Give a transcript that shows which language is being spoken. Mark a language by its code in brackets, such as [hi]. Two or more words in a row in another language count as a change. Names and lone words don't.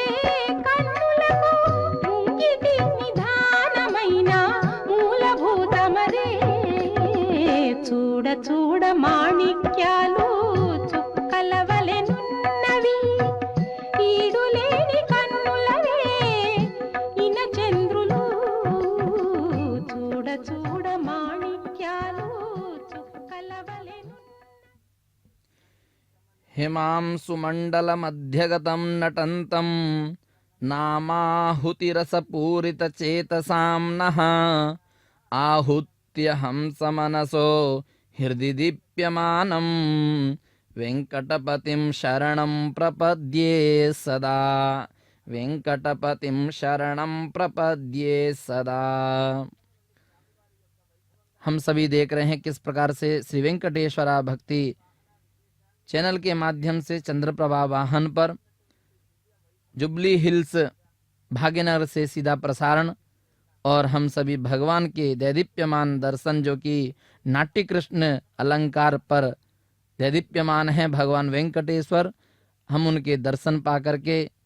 [te] కన్నులకు ముంగిటి నిధానమైన మూలభూతమదే చూడ చూడ మాణిక్యాలు చుక్కలవలెనున్నవి ఈడులేని కన్నులవే ఇన చంద్రులు చూడ చూడ మాణిక్యాలు చుక్కలవలెను [sa] हिमांशुमण्डलमध्यगतं नटन्तं नामाहुतिरसपूरितचेतसां नः आहूत्य हंसमनसो हृदि दीप्यमानं वेङ्कटपतिं शरणं प्रपद्ये सदा वेङ्कटपतिं शरणं प्रपद्ये सदा। [hi] हम सभी देख रहे हैं किस प्रकार से श्री वेंकटेश्वरा भक्ति चैनल के माध्यम से चंद्रप्रभा वाहन पर जुबली हिल्स भाग्यनगर से सीधा प्रसारण और हम सभी भगवान के दैदीप्यमान दर्शन जो कि नाट्य कृष्ण अलंकार पर दैदीप्यमान है भगवान वेंकटेश्वर, हम उनके दर्शन पा करके